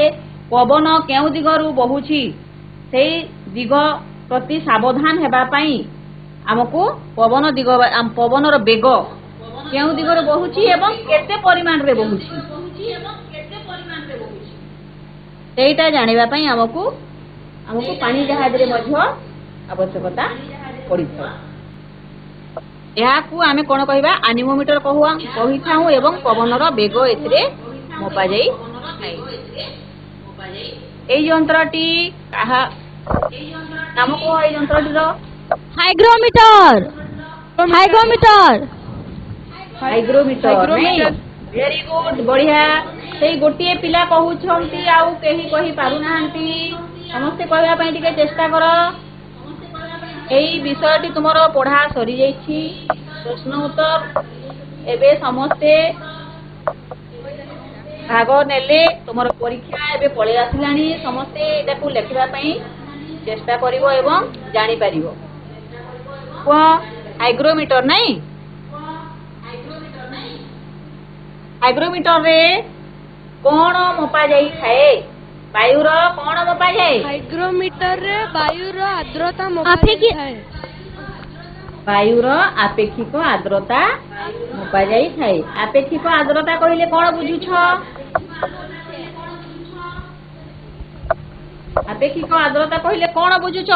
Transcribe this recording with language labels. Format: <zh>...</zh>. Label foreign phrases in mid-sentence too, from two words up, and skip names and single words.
<or>ପବନ କେଉଁ ଦିଗରୁ ବହୁଛି ସେଇ ଦିଗ ପ୍ରତି ସାବଧାନ ହେବା ପାଇଁ ଆମକୁ ପବନର ବେଗ କେଉଁ ଦିଗରୁ ବହୁଛି ଏବଂ କେତେ ପରିମାଣରେ ବହୁଛି ସେଇଟା ଜାଣିବା ପାଇଁ ଆମକୁ ପାଣି ଜାହାଜରେ ମଧ୍ୟ ଆବଶ୍ୟକତା ପଡ଼ିଥାଏ। ଏହାକୁ ଆମେ କଣ କହିବା? ଆନିମୋମିଟର କହିଥାଉ ଏବଂ ପବନର ବେଗ ଏଥିରେ ମପାଯାଇଥାଏ। ଏଇ ଯନ୍ତ୍ରଟି ନାମ କହ ଏଇ ଯନ୍ତ୍ରଟିର? ହାଇଗ୍ରୋମିଟର। ହାଇଗ୍ରୋମିଟର।</or> <en>very good,</en> <or>ବଢିଆ। ସେଇ ଗୋଟିଏ ପିଲା କହୁଛନ୍ତି ଆଉ କେହି କହି ପାରୁନାହାନ୍ତି। ସମସ୍ତେ କହିବା ପାଇଁ ଟିକେ ଚେଷ୍ଟା କର। ଏଇ ବିଷୟଟି ତୁମର ପଢ଼ା ସରି ଯାଇଛି। ପ୍ରଶ୍ନ ଉତ୍ତର ଏବେ ସମସ୍ତେ ଭାଗ ନେଲେ। ତୁମର ପରୀକ୍ଷା ଏବେ ପଡ଼େ ଆସିଲାଣି। ସମସ୍ତେ ଏଇଟାକୁ ଲେଖିବା ପାଇଁ ଚେଷ୍ଟା କରିବ ଏବଂ ଜାଣି ପାରିବ। ହାଇଗ୍ରୋମିଟର ନାହିଁ? ହାଇଗ୍ରୋମିଟର ରେ କଣ ମପା ଯାଇ ଥାଏ? ବାୟୁର କଣ ମପା ଯାଏ? ହାଇଗ୍ରୋମିଟର ରେ ବାୟୁର ଆର୍ଦ୍ରତା ମପାଯାଇଥାଏ। ବାୟୁର ଆପେକ୍ଷିକ ଆର୍ଦ୍ରତା ମପା ଯାଇଥାଏ। ଆପେକ୍ଷିକ ଆର୍ଦ୍ରତା କହିଲେ କଣ ବୁଝୁଛ? ଆପେକ୍ଷିକ ଆର୍ଦ୍ରତା କହିଲେ କଣ ବୁଝୁଛ?</or>